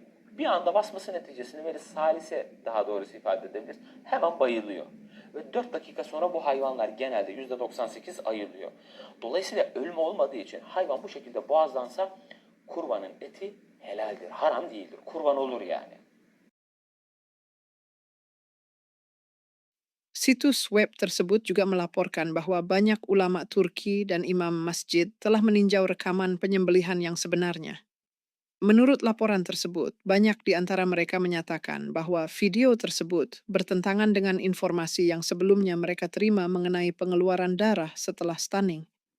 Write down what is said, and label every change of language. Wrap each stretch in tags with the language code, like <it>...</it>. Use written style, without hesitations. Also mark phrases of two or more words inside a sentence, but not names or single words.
<tr>Bir anda basması neticesinde böyle salise daha doğrusu ifade edebiliriz. Hemen bayılıyor. Ve 4 dakika sonra bu hayvanlar genelde %98 ayılıyor. Dolayısıyla ölme olmadığı için hayvan bu şekilde boğazlansa kurbanın eti helaldir, haram değildir. Kurban olur yani.</tr> <id>Situs web tersebut juga melaporkan bahwa banyak ulama Turki dan imam masjid telah meninjau rekaman penyembelihan yang sebenarnya. Menurut laporan tersebut, banyak di antara mereka menyatakan bahwa video tersebut bertentangan dengan informasi yang sebelumnya mereka terima mengenai pengeluaran darah setelah stunning.</id>